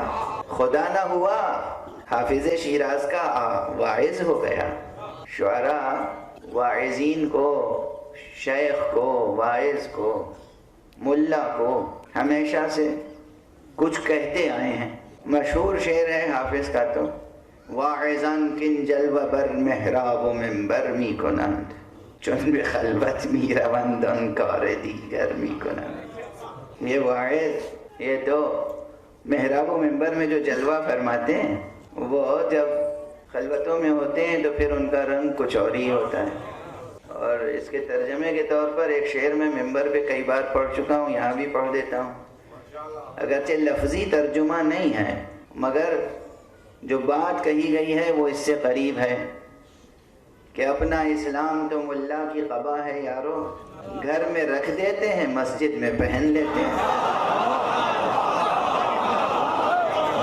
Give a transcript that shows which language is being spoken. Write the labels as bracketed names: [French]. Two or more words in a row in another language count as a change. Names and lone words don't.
[Urdu] خدا نہ ہوا، حافظ شیراز کا واعظ ہو گیا۔ شعراء واعظین کو، شیخ کو، واعظ کو، ملا کو ہمیشہ سے کچھ کہتے آئے ہیں۔ مشہور شعر ہے حافظ کا تو، [Persian] واعظان کن جلوہ بر محراب و منبر می کنند، چون به خلوت می روند آن کار دیگر می کنند۔ [Urdu] یہ واعظ یہ تو محراب و منبر میں جو جلوہ فرماتے ہیں وہ جب خلوتوں میں ہوتے ہیں تو پھر ان کا رنگ کچھ اور ہی ہوتا ہے۔ اور اس کے ترجمے کے طور پر ایک شعر میں منبر پہ کئی بار پڑھ چکا ہوں، یہاں بھی پڑھ دیتا ہوں، اگرچہ لفظی ترجمہ نہیں ہے مگر جو بات کہی گئی ہے وہ اس سے قریب ہے کہ اپنا اسلام تو ملا کی قبا ہے یارو، گھر میں رکھ دیتے ہیں مسجد میں پہن لیتے ہیں۔